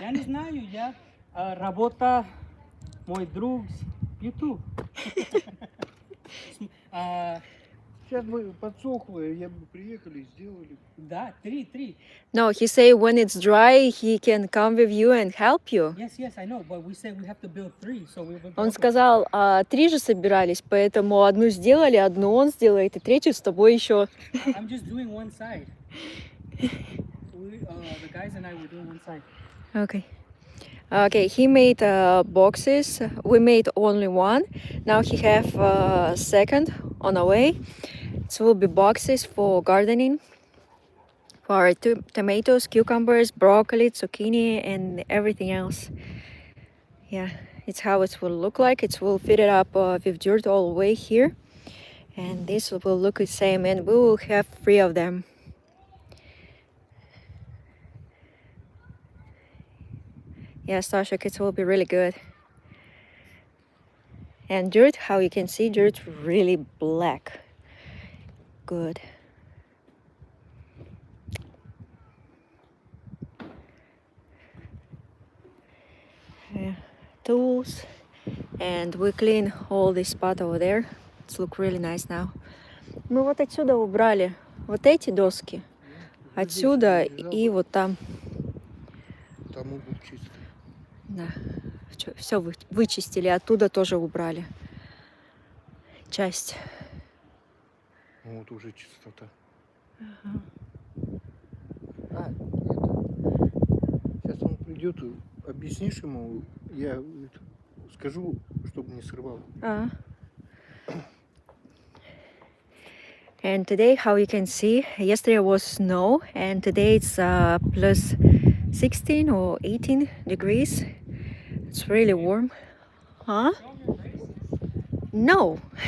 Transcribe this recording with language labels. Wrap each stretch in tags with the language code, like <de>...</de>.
<ru>Я не знаю, я работа, мой друг, YouTube. Сейчас бы подсохло, я бы приехали, сделали. Да, три.</ru> <en>No, he said when it's dry, he can come with you and help you. Yes, I know, but we said we have to build 3, so we will.</en> <ru>Он сказал, 3 же собирались, поэтому одну сделали, одну он сделает, и третью с тобой еще.</ru> <en>I'm just doing one side. The guys and I were doing one side. Okay. Okay, he made boxes. We made only one. Now he have second on the way. It will be boxes for gardening, for tomatoes, cucumbers, broccoli, zucchini, and everything else. Yeah, it's how it will look like. It will fit it up with dirt all the way here, and this will look the same. And we will have 3 of them. Yeah, Stashik, it will be really good. And dirt, how you can see, dirt really black. Good. Yeah. Tools. And we clean all this spot over there. It's look really nice now.</en> <ru>Мы вот отсюда убрали вот эти доски. Отсюда и вот там. Там угол чистый. Да. все вычистили, оттуда тоже убрали часть. Вот уже чистота. Ага. Сейчас он придет, объяснишь ему, я скажу, чтобы не срывал.</ru> <en>And today, how you can see, yesterday was snow, and today it's plus 16 or 18 degrees. It's really warm. Huh? No.</en>